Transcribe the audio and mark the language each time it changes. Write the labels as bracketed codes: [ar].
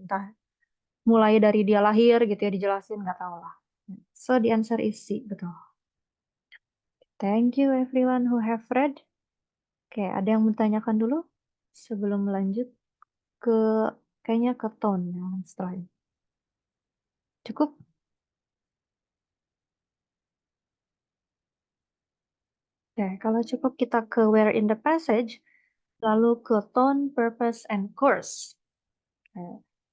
[id] Entah mulai dari dia lahir gitu ya dijelasin nggak tahu lah. [en] So the answer is C, [id] betul. [en] Thank you everyone who have read. [id] Oke, ada yang mau tanyakan dulu sebelum lanjut ke kayaknya ke tone yang setelah ini. Cukup? Oke, kalau cukup kita ke [en] where in the passage, [id] lalu ke [en] tone, purpose, and course. [id] Oke.